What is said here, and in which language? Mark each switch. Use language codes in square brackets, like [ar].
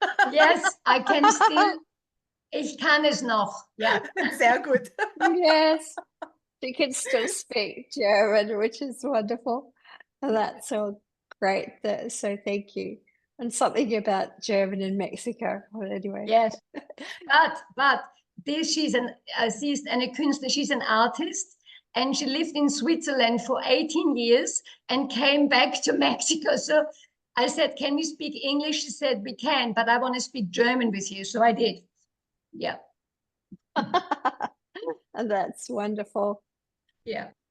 [en] Yes, I can still, [de] ich kann es noch. Ja. Sehr gut. [en] Yes, she can still speak German, which is wonderful. And that's so great. So thank you. And something about German in Mexico. Well, anyway. Yes, but this, she [de] ist eine Künstlerin, [en] she's an artist, and she lived in Switzerland for 18 years and came back to Mexico. So I said, can we speak English? She said, we can, but I want to speak German with you. So I did. Yeah. That's wonderful. Yeah.